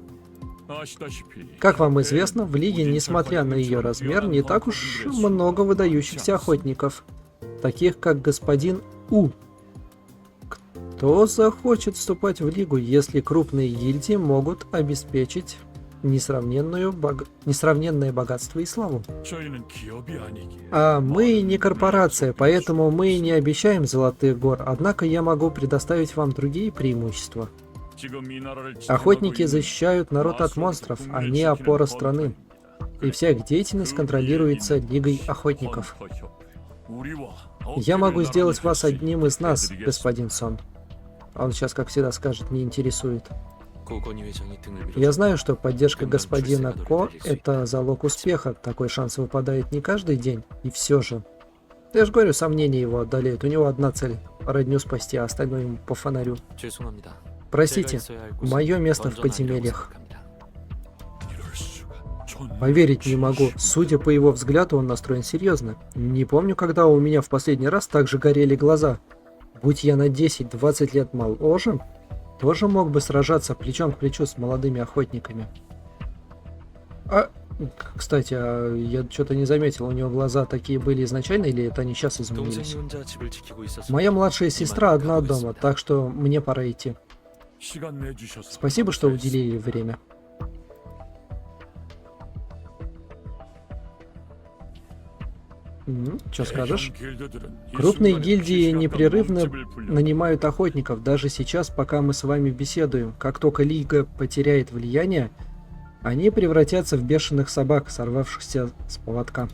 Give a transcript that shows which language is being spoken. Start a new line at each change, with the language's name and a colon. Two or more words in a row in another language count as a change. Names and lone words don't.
Russian: Как вам известно, в Лиге, несмотря на ее размер, не так уж много выдающихся охотников, таких как господин У. Кто захочет вступать в Лигу, если крупные гильдии могут обеспечить несравненное богатство и славу.
Korean: 저희는 기업이 아니기에
Russian: А мы не корпорация, поэтому мы не обещаем золотых гор, однако я могу предоставить вам другие преимущества.
Korean: 지금 이 나라를
Russian: Охотники
Korean: 지탱하고
Russian: защищают народ от монстров, они опора страны. И вся их деятельность контролируется Лигой Охотников. Я могу сделать вас одним из нас, господин Сон. Он сейчас, как всегда, скажет, не интересует.
Korean: 고건희 회장이 등을 밀어
Russian: Я знаю, что поддержка господина Ко – это залог успеха. Такой шанс выпадает не каждый день. И все же. Я же говорю, сомнения его одолеют. У него одна цель – родню спасти, а остальное ему по фонарю.
Korean: 죄송합니다.
Russian: Простите,
Korean: 제가 있어야 할 곳은
Russian: мое место в
Korean: 완전 아니라고
Russian: подземельях.
Korean: 생각합니다.
Russian: Поверить не могу. Судя по его взгляду, он настроен серьезно. Не помню, когда у меня в последний раз так же горели глаза. Будь я на 10-20 лет моложе, тоже мог бы сражаться плечом к плечу с молодыми охотниками. Кстати, я что-то не заметил, у него глаза такие были изначально, или это они сейчас изменились?
Korean: 동생이 혼자 집을 지키고 있어서
Russian: Моя младшая сестра одна дома, так что мне пора идти.
Korean: 시간 내주셔서
Russian: Спасибо, что уделили время. Что скажешь? Крупные гильдии непрерывно нанимают охотников, даже сейчас, пока мы с вами беседуем. Как только Лига потеряет влияние, они превратятся в бешеных собак, сорвавшихся с поводка.